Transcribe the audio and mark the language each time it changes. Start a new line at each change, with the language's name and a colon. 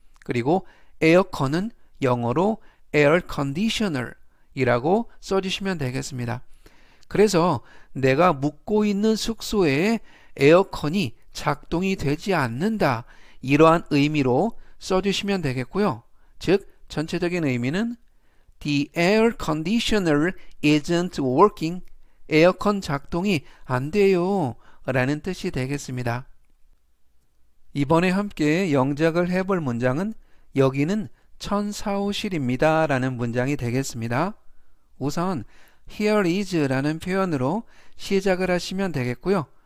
Korean: 그리고 에어컨은 영어로 air conditioner 이라고 써주시면 되겠습니다. 그래서 내가 묵고 있는 숙소에 에어컨이 작동이 되지 않는다 이러한 의미로 써주시면 되겠고요.
English: 즉 전체적인 의미는 The air conditioner isn't working.
Korean: 에어컨 작동이 안 돼요 라는 뜻이 되겠습니다. 이번에 함께 영작을 해볼 문장은 여기는 천사호실입니다 라는 문장이 되겠습니다. 우선 here is 라는 표현으로 시작을 하시면 되겠고요.